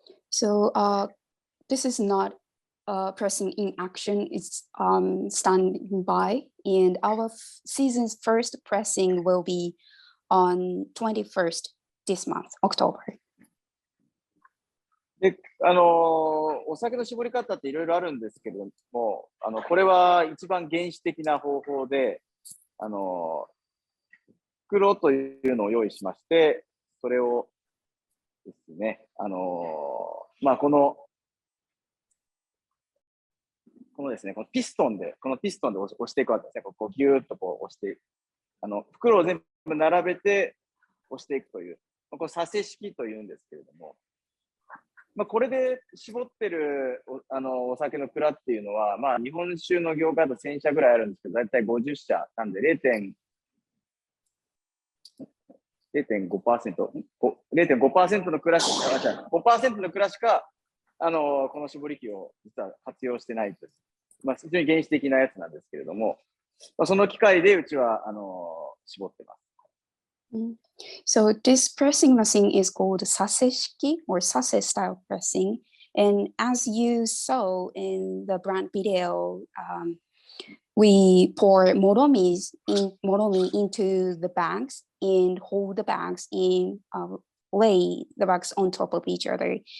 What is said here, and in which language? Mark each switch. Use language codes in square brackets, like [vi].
[en] So this is not pressing in action, it's standing by, and our season's first pressing will be on 21st this month, October. [ja] で、お酒の絞り方っていろいろあるんですけれども、これは一番原始的な方法で、袋というのを用意しまして、それをですね、このですね、このピストンで押していくわけですね。こうギューッとこう押して、袋を全部並べて、をしていくという、これ、サセ式というんですけれども、これで絞ってるお酒の蔵っていうのは、日本酒の業界だと1000社ぐらいあるんですけど、だいたい50社なんで0.5% の蔵しか、5% の蔵しか、この絞り器を実は活用してないという、非常に原始的なやつなんですけれども、その機械でうちは絞ってます。 [en] So this pressing machine is called Sase-shiki or Sase style pressing. And as you saw in the brand video, we pour Moromi into the bags and hold the bags and lay the bags on top of each other.